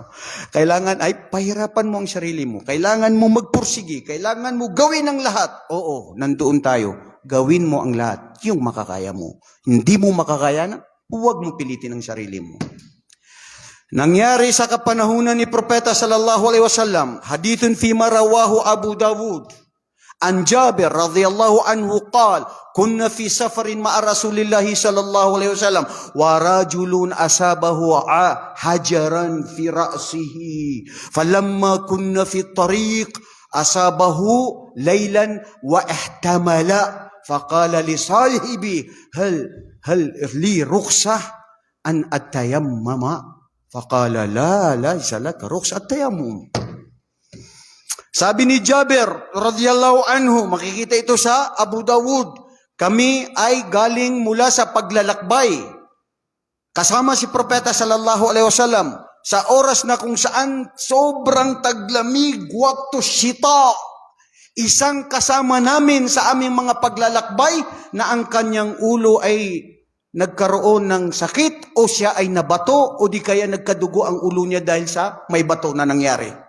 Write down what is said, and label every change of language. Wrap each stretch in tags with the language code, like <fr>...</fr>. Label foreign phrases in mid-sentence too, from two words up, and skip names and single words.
<tl>Kailangan ay pahirapan mo ang sarili mo. Kailangan mo magpursigi. Kailangan mo gawin ang lahat. Oo, nandoon tayo. Gawin mo ang lahat. Yung makakaya mo. Hindi mo makakaya na, huwag mo pilitin ang sarili mo. Nangyari sa kapanahunan ni Propeta</tl> <ar>صلى الله عليه وسلم, حديث فيما رواه أبو داود. عن جابر رضي الله عنه قال كنا في سفر مع رسول الله صلى الله عليه وسلم ورجل أصابه حجرا في رأسه فلما كنا في طريق أصابه ليلا واحتلم فقال لصاحبي هل لي رخصة أن أتيمم فقال لا ليس لك رخصة التيمم.</ar> <tl>Sabi ni Jabir</tl> <ar>رضي الله عنه,</ar> <tl>makikita ito sa Abu Dawud, kami ay galing mula sa paglalakbay kasama si Propeta</tl> <ar>صلى الله عليه وسلم</ar> <tl>sa oras na kung saan sobrang taglamig,</tl> <ar>وقت الشتاء.</ar> <tl>Isang kasama namin sa aming mga paglalakbay na ang kanyang ulo ay nagkaroon ng sakit o siya ay nabato o di kaya nagkadugo ang ulo niya dahil sa may bato na nangyari.</tl>